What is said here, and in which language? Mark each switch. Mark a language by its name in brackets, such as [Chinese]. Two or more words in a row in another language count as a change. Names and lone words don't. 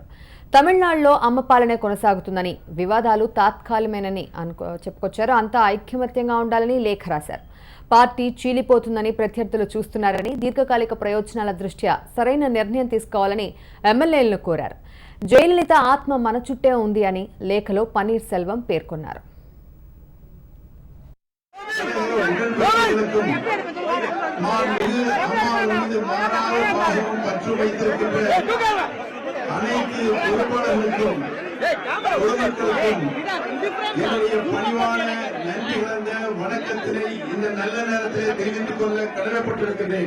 [Telugu] తమిళనాడులో అమ్మ పాలనే కొనసాగుతుందని, వివాదాలు తాత్కాలికమేనని చెప్పుకొచ్చారు. అంతా ఐక్యమత్యంగా ఉండాలని లేఖ రాశారు. పార్టీ చీలిపోతుందని ప్రత్యర్థులు చూస్తున్నారని, దీర్ఘకాలిక ప్రయోజనాల దృష్ట్యా సరైన నిర్ణయం తీసుకోవాలని ఎమ్మెల్యేలను కోరారు. జయలలిత ఆత్మ మన చుట్టే ఉంది అని లేఖలో పన్నీర్ సెల్వం పేర్కొన్నారు. [Tamil] அனைத்து பொறுப்பாளர்களுக்கும் பணிவான நன்றி கலந்த வணக்கத்தினை இந்த நல்ல நேரத்தில் தெரிவித்துக் கொள்ள கடமைப்பட்டிருக்கிறேன்.